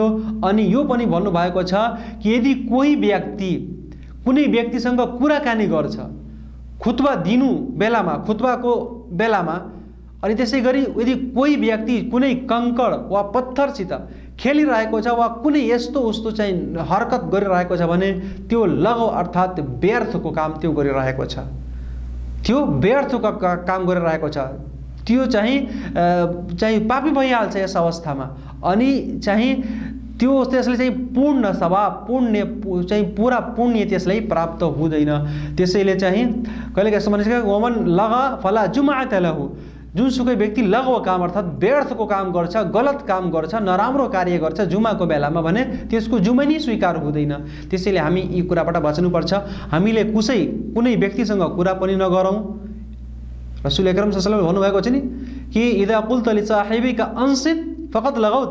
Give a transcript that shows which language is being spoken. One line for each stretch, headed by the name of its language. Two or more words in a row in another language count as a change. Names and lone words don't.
Nepali: अनि यो पनि भन्नुभएको छ कि यदि कोही व्यक्ति कुनै व्यक्तिसँग कुराकानी गर्छ खुतबाको बेलामा, अनि त्यसै गरी यदि कोही व्यक्ति कुनै कंकड वा पत्थरसित खेलिरहेको छ वा कुनै यस्तो उस्तो चाहिँ हरकत गरिरहेको छ भने त्यो लघु अर्थात् व्यर्थको काम त्यो गरिरहेको छ, त्यो व्यर्थको काम गरिरहेको छ, त्यो चाहिँ पापी भइहाल्छ यस अवस्थामा। अनि चाहिँ त्यसले चाहिँ पूर्ण सवाब, पुण्य चाहिँ पूरा पुण्य त्यसलाई प्राप्त हुँदैन। त्यसैले चाहिँ कहिलेकाहीँ यस्तो मानिन्छ,
Arabic: ومن لغا فلا جمعة له,
Nepali: जुनसुकै व्यक्ति लघु काम अर्थात् व्यर्थको काम गर्छ, गलत काम गर्छ, नराम्रो कार्य गर्छ जुमाको बेलामा भने त्यसको जुमै नै स्वीकार हुँदैन। त्यसैले हामी यी कुराबाट बच्नुपर्छ। हामीले कुनै व्यक्तिसँग कुरा पनि नगरौँ। रसूल अकरम
Arabic: صلى الله عليه وسلم
Nepali: भन्नुभएको छ नि कि
Arabic: إذا قلت لصاحبك أنصت فقد لغوت.